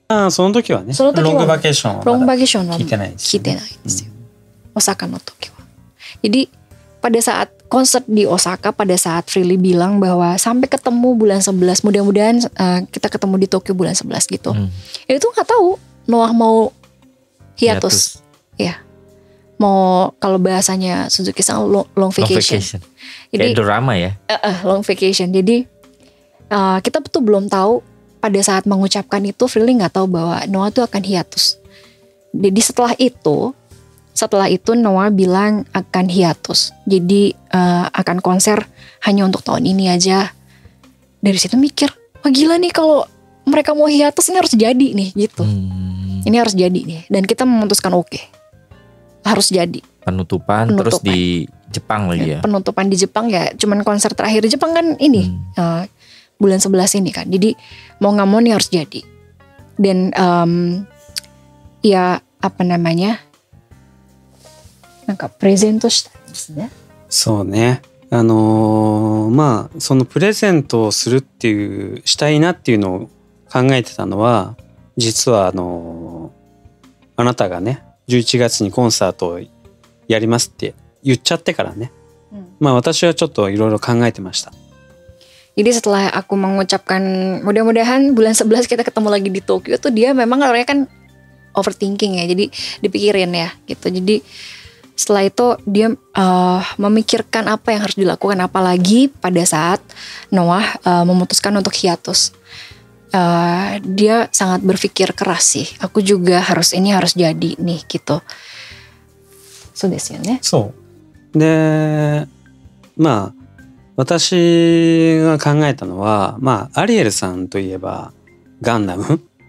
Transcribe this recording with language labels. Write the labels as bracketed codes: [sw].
[ja] その時はね、ロングバケーションはまだ聞いてないですよ。聞いてないですよ。Osaka no toki wa. [id] Jadi pada saat konser di Osaka, pada saat Frilly bilang bahwa sampai ketemu bulan 11, mudah-mudahan kita ketemu di Tokyo bulan 11 gitu. Itu nggak tahu Noah mau hiatus. Ya. Mau kalau bahasanya Suzuki-san long vacation. Jadi kayak drama ya. Long vacation. Jadi kita betul belum tahu pada saat mengucapkan itu Frilly nggak tahu bahwa Noah tuh akan hiatus. Jadi setelah itu Noah bilang akan hiatus. Jadi akan konser hanya untuk tahun ini aja. Dari situ mikir, wah gila nih kalau mereka mau hiatus ini harus jadi nih gitu. Ini harus jadi nih. Dan kita memutuskan oke. Harus jadi. Penutupan terus di Jepang lagi ya. Penutupan di Jepang ya. Cuman konser terakhir di Jepang kan ini. Bulan 11 ini kan. Jadi mau gak mau nih harus jadi. Dan ya apa namanya, [ja] なんかプレゼントしたんですね。そうね。まあそのプレゼントをするっていうしたいなっていうのを考えてたのは、実はあなたがね11月にコンサートをやりますって言っちゃってからね。まあ私はちょっといろいろ考えてました。 [id] Jadi setelah aku mengucapkan mudah-mudahan bulan 11 kita ketemu lagi di Tokyo tuh, dia memang orangnya kan overthinking ya. Jadi dipikirin ya gitu. Jadi setelah itu dia memikirkan apa yang harus dilakukan, apalagi pada saat Noah memutuskan untuk hiatus. Dia sangat berpikir keras sih. Aku juga harus jadi nih gitu. [ja] そうですよね。そうで、まあ私が考えたのは、まあアリエルさんといえばガンダム。